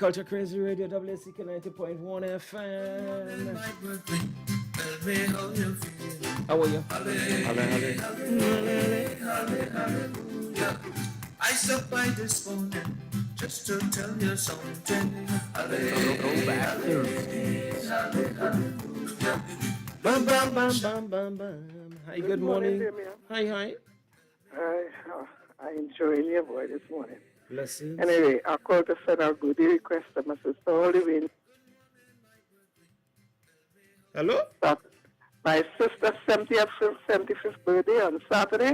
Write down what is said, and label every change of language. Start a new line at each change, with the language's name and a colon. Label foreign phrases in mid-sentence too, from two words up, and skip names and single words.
English: Culture Krazy Radio, WACK 90.1 FM. How are you? I stopped by this morning just to tell you something. Bam, bam, bam, bam, bam, bam. Hi, good morning. Hi. I enjoyed your voice this morning. Blessings. Anyway, I called to send a goodie request to my sister all the way. Hello? My sister's 75th birthday on Saturday.